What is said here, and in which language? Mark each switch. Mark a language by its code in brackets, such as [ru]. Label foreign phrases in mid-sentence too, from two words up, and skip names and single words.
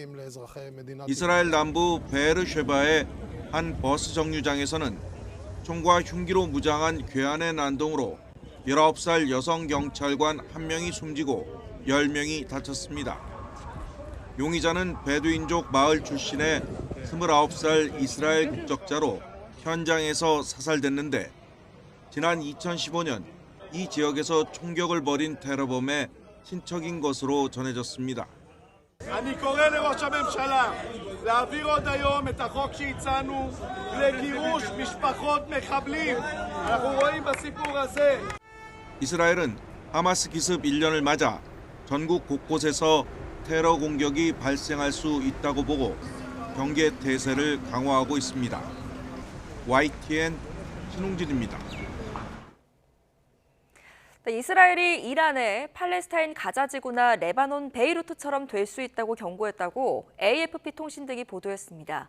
[ko] 이스라엘 남부 베르쉐바의 한 버스 정류장에서는 총과 흉기로 무장한 괴한의 난동으로 19살 여성 경찰관 1명이 숨지고 10명이 다쳤습니다. 용의자는 베두인족 마을 출신의 29살 이스라엘 국적자로 현장에서 사살됐는데 지난 2015년 이 지역에서 총격을 벌인 테러범의 친척인 것으로 전해졌습니다. [he] אני קורא לראש הממשלה להעביר עוד היום את החוק שהצענו לגירוש משפחות מחבלים. אנחנו רואים בסיפור הזה. [ko] 이스라엘은 하마스 기습 1년을 맞아 전국 곳곳에서 테러 공격이 발생할 수 있다고 보고 경계 태세를 강화하고 있습니다. YTN 신웅진입니다. 이스라엘이 이란에 팔레스타인 가자 지구나 레바논 베이루트처럼 될 수 있다고 경고했다고 AFP 통신 등이 보도했습니다.